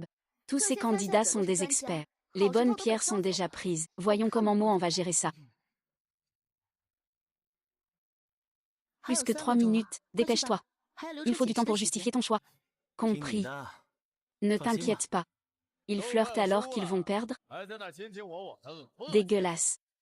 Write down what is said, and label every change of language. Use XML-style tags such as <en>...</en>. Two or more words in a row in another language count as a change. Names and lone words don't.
<fr>Tous ces candidats sont des experts. Les bonnes pierres sont déjà prises. Voyons comment Mo en va gérer ça. Plus que 3 minutes. Dépêche-toi. Il faut du temps pour justifier ton choix. Compris. Ne t'inquiète pas. Ils flirtent alors qu'ils vont perdre.</fr> <zh>还在那卿卿我我的，恶心</zh> <fr>Dégueulasse.</fr>